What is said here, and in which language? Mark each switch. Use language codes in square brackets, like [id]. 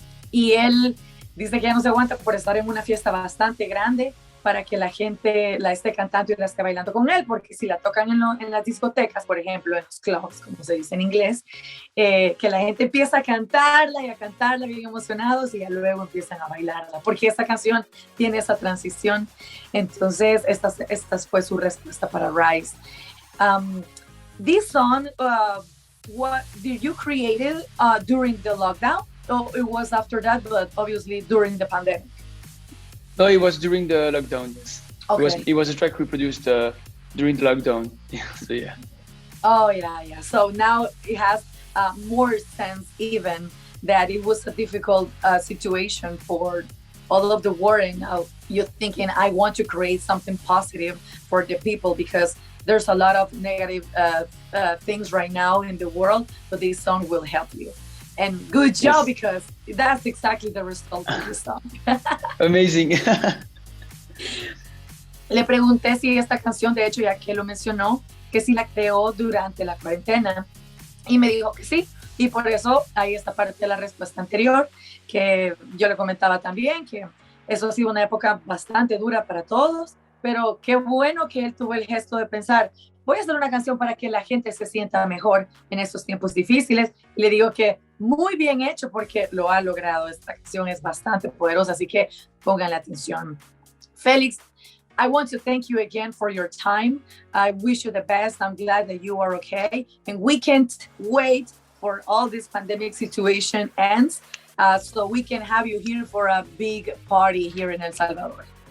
[es] Y él dice que ya no se aguanta por estar en una fiesta bastante grande para que la gente la esté cantando y la esté bailando con él, porque si la tocan en las discotecas, por ejemplo, en los clubs, como se dice en inglés, que la gente empieza a cantarla bien emocionados y ya luego empiezan a bailarla, porque esta canción tiene esa transición. Entonces, esta fue su respuesta para Rise. [en] This song, what did you create it during the lockdown? Or it was after that, but obviously during the pandemic? No, it was during the lockdown. Yes. Okay. It was a track we produced during the lockdown. Yeah. So yeah. Oh yeah. So now it has more sense, even that it was a difficult situation for all of the world, and you're thinking, I want to create something positive for the people, because there's a lot of negative things right now in the world, but this song will help you. And good job, yes, because that's exactly the result of this song. Amazing. [es] Le pregunté si esta canción, de hecho, ya que lo mencionó, que si la creó durante la cuarentena. Y me dijo que sí. Y por eso ahí está parte de la respuesta anterior, que yo le comentaba también, que eso ha sido una época bastante dura para todos, pero qué bueno que él tuvo el gesto de pensar, voy a hacer una canción para que la gente se sienta mejor en estos tiempos difíciles. Y le digo que muy bien hecho porque lo ha logrado. Esta canción es bastante poderosa, así que pongan la atención. [en] Félix, I want to thank you again for your time. I wish you the best. I'm glad that you are okay. And we can't wait for all this pandemic situation ends so we can have you here for a big party here in El Salvador.